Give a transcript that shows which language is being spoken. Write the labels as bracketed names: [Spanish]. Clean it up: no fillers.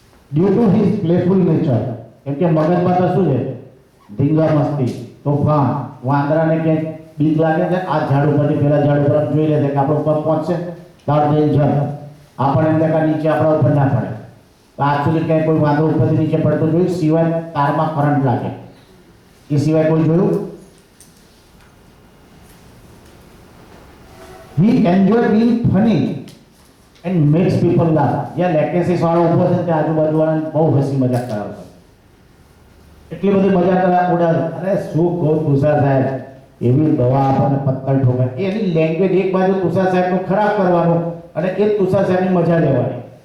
[English] Due to his playful nature. [Gujarati] કેમ કે મગજમાં તો શું છે? ધીંગા મસ્તી, તોફાન. વાંદરાને ક્યાંક બીક લાગે છે, આ ઝાડ ઉપરથી પેલા ઝાડ ઉપર જોઈ લે છે કે આપણો ઉપર પહોંચશે, તાર જઈને જડ આપણને એમ કે નીચે આપણા ઉપર ના પડે. આજ સુધી ક્યાંય કોઈ વાંદરો ઉપરથી નીચે પડતો જોયું? સિવાય તારમાં કરંટ લાગે એ સિવાય કોઈ જોયું? [English] He enjoy being funny and makes people laugh. [Gujarati] જ્યાં લેકેસિસ વાળો ઉભો છે ત્યાં આજુબાજુવાળાને બહુ હસી મજાક કરાવશે. એટલી બધી મજાક ઉડાવે. અરે શું કહું તુષાર સાહેબ, એવી દવા આપણને પત્તર ઠોકે. એની લેંગ્વેજ એક બાજુ તુષાર સાહેબનું ખરાબ કરવાનું અને એક તુષાર સાહેબની મજા લેવાની.